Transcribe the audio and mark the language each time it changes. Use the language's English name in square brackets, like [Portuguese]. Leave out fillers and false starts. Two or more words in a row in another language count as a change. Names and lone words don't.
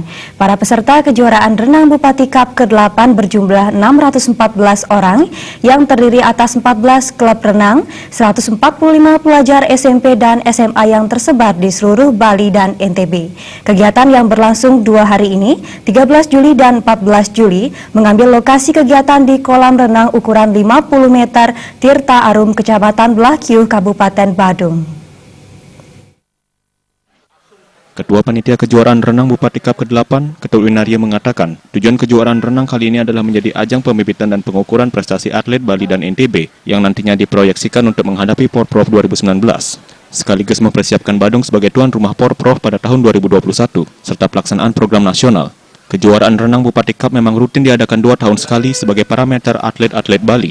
[Indonesian] Para peserta kejuaraan Renang Bupati Cup ke-8 berjumlah 614 orang yang terdiri atas 14 klub renang, 145 pelajar SMP dan SMA yang tersebar di seluruh Bali dan NTB. Kegiatan yang berlangsung 2 hari ini, 13 Juli dan 14 Juli, mengambil lokasi kegiatan di kolam renang ukuran 50 meter Tirta Arum, Kecamatan Blakiuh, Kabupaten Badung. Ketua Panitia Kejuaraan Renang Bupati Cup ke-8, Ketut Winaria mengatakan, tujuan kejuaraan renang kali ini adalah menjadi ajang pembibitan dan pengukuran prestasi atlet Bali dan NTB yang nantinya diproyeksikan untuk menghadapi Porprov 2019, sekaligus mempersiapkan Badung sebagai tuan rumah Porprov pada tahun 2021, serta pelaksanaan program nasional. Kejuaraan Renang Bupati Cup memang rutin diadakan 2 tahun sekali sebagai parameter atlet-atlet Bali.